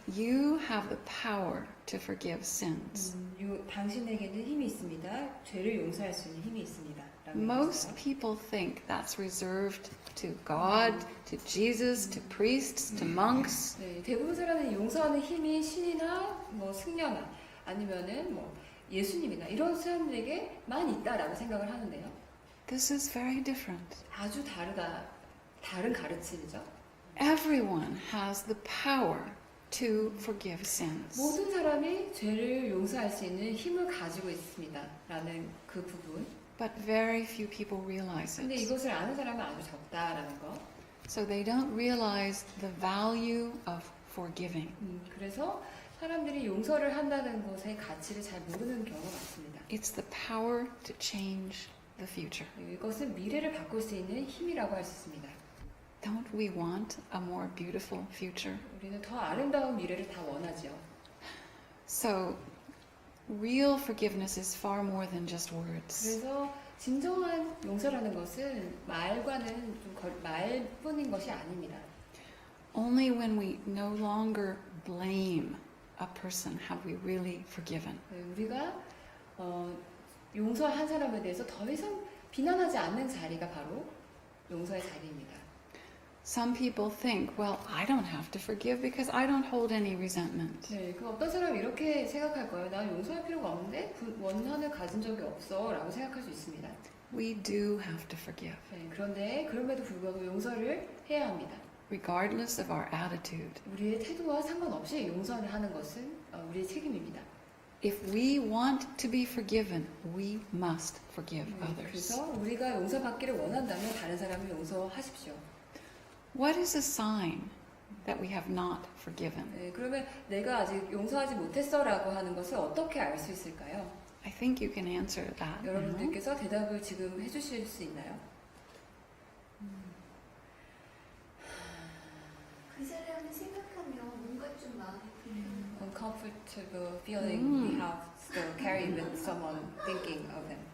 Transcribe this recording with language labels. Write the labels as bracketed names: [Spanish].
[English] you have the power to forgive sins. [Korean] 당신에게는 힘이 있습니다. 죄를 용서할 수 있는 힘이 있습니다. 라고 [English] Most [Korean] 얘기했어요. [English] people think that's reserved to God, to Jesus, to priests, to monks. [Korean] 네, 대부분 사람은 용서하는 힘이 신이나 뭐 승려나 아니면은 뭐 예수님이나 이런 사람들에게만 있다라고 생각을 하는데요. [English] This is very different. [Korean] 아주 다른 가르침이죠. [English] Everyone has the power to forgive sins. [Korean] 모든 사람이 죄를 용서할 수 있는 힘을 가지고 있습니다라는 그 부분. [English] But very few people realize [Korean] 근데 [English] it. [Korean] 이것을 아는 사람은 아주 적다라는 거. [English] So they don't realize the value of forgiving. [Korean] 그래서 사람들이 용서를 한다는 것의 가치를 잘 모르는 경우가 많습니다. [English] It's the power to change the future. [Korean] 이것은 미래를 바꿀 수 있는 힘이라고 할 수 있습니다. [English] Don't we want a more beautiful future? [Korean] 우리는 더 아름다운 미래를 다 원하죠. [English] So real forgiveness is far more than just words. [Korean] 그래서 진정한 용서라는 것은 말과는 좀 말뿐인 것이 아닙니다. [English] Only when we no longer blame a person have we really forgiven. [Korean] 우리가 용서한 사람에 대해서 더 이상 비난하지 않는 자리가 바로 용서의 자리입니다. [English] Some people think, well, I don't have to forgive because I don't hold any resentment. [Korean] 네, 그 어떤 사람이 이렇게 생각할 거예요. 나 용서할 필요가 없는데 원한을 가진 적이 없어 라고 생각할 수 있습니다. [English] We do have to forgive, [Korean] 네, 그런데 그럼에도 불구하고 용서를 해야 합니다. [English] regardless of our attitude. [Korean] 우리의 태도와 상관없이 용서를 하는 것은 우리의 책임입니다. [English] If we want to be forgiven, we must forgive others. [Korean] 그래서 우리가 용서받기를 원한다면 다른 사람을 용서하십시오. [English] What is a sign that we have not forgiven? [Korean] 네, 그러면 내가 아직 용서하지 못했어라고 하는 것을 어떻게 알 수 있을까요? [English] I think you can answer that. now. [Korean] 여러분들께서 대답을 지금 해주실 수 있나요? 그 사람을 생각하면 뭔가 좀 마음이 불편해요. [English] Uncomfortable feeling we have still carry with someone thinking of them.